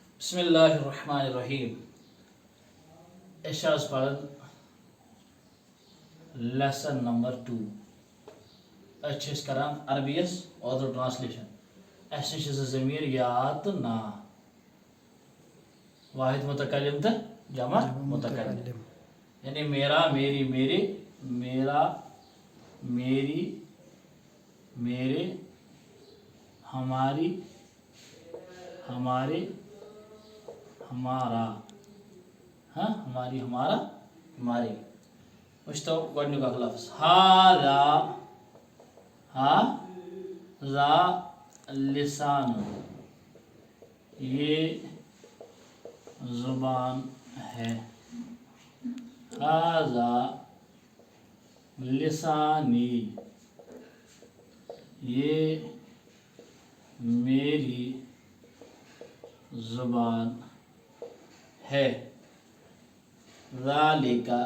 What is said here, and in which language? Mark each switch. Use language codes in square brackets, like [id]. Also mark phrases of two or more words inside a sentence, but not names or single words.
[ar] بسم اللہ الرحمن الرحیم [ks] اشاز پڑھن لیسن نمبر 2 اچھس کران عربیس اردو ٹرانسلیشن اس نش ضمیر یاد تو نا [ur] واحد متکلم تو جمع متکلم یعنی میرا میری میرے میرا میری میرے ہماری ہمارے ہمارا ہاں ہماری ہمارا ہمارے [ks] وچھتو گۄڈنیُک اکھ لفظ [ar] ہا لسان [ur] یہ زبان ہے [ar] ہاذا لسانی [ur] یہ میری زبان ہے ذالک